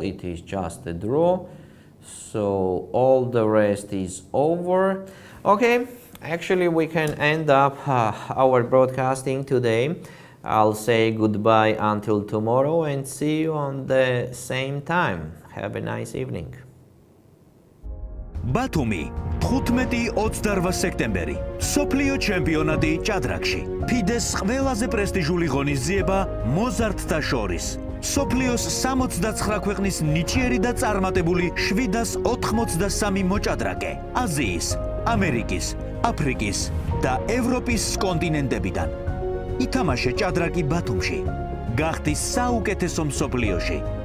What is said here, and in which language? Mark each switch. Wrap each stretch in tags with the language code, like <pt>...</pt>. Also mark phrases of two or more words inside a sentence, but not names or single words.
<en>It is just a draw. So all the rest is over. Okay, actually we can end up our broadcasting today. I'll say goodbye until tomorrow and see you on the same time. Have a nice evening.</en> <ka>ბათუმი 15-28 სექტემბერი სოფლიო ჩემპიონატი ჭადრაკში ფიდეს ყველაზე პრესტიჟული ღონისძიება მოზარდთა შორის სოფლიოს 69 ქვეყნის ნიჭიერი და წარმატებული 783 მოჭადრაკე აზიის, ამერიკის, აფრიკის და ევროპის კონტინენტებიდან ითამაშე ჭადრაკი ბათუმში გახდი საუკეთესო მსოფლიოში</ka>